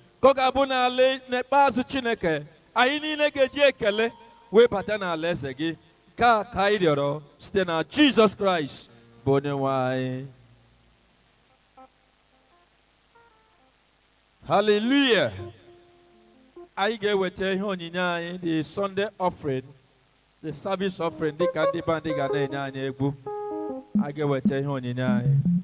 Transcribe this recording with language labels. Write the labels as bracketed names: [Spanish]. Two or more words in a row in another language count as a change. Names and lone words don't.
[Igbo] Ka ọ ga-abụ n'ala n'ikpeazụ, Chineke, anyị niile ga-eji ekele wee bata n'ala eze gị. Ka, ka anyị rịọrọ site na Jizọs Kraịst bụ onye nwe anyị. Hallelujah. Anyị ga-eweta ihe onyinye anyị, [English] the Sunday offering, the service offering, [Igbo] dịka ndị be anyị ga na-enye anyị egwu. Anyị ga-eweta ihe onyinye anyị.